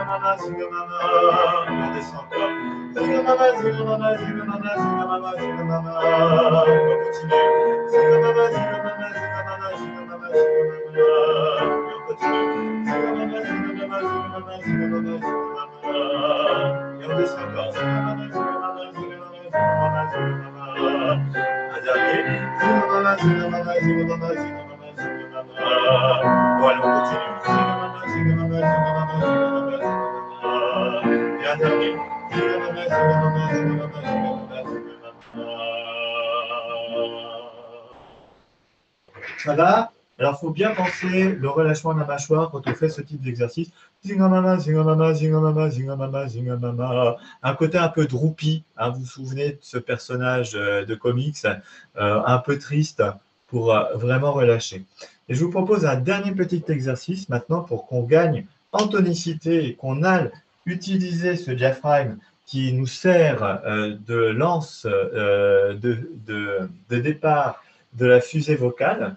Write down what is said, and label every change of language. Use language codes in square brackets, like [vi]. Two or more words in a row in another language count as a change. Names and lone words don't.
[fr] on descend encore. Zinga mama, zinga mama, zinga mama, zinga mama, zinga mama. On continue. Zinga mama, zinga mama, zinga mama, zinga mama, zinga mama. Et on continue. Zinga mama, zinga mama, zinga mama, zinga mama, zinga mama. Et on descend encore. Zinga mama, zinga mama, zinga mama, zinga mama, zinga mama. Un dernier. Zinga mama, zinga mama, zinga mama, zinga mama, zinga mama. Bon, allez, on continue. Zinga mama, zinga mama, zinga mama, zinga mama, zinga mama. Et un dernier. Zinga mama, zinga mama, zinga mama, zinga mama, zinga mama. Ça va? Alors, il faut bien penser le relâchement de la mâchoire quand on fait ce type d'exercice. Zinga mama, zinga mama, zinga mama, zinga mama, zinga mama. Un côté un peu droopy. Hein, vous vous souvenez de ce personnage de comics, un peu triste pour vraiment relâcher. Et je vous propose un dernier petit exercice maintenant pour qu'on gagne en tonicité et qu'on aille utiliser ce diaphragme qui nous sert de lance de départ de la fusée vocale.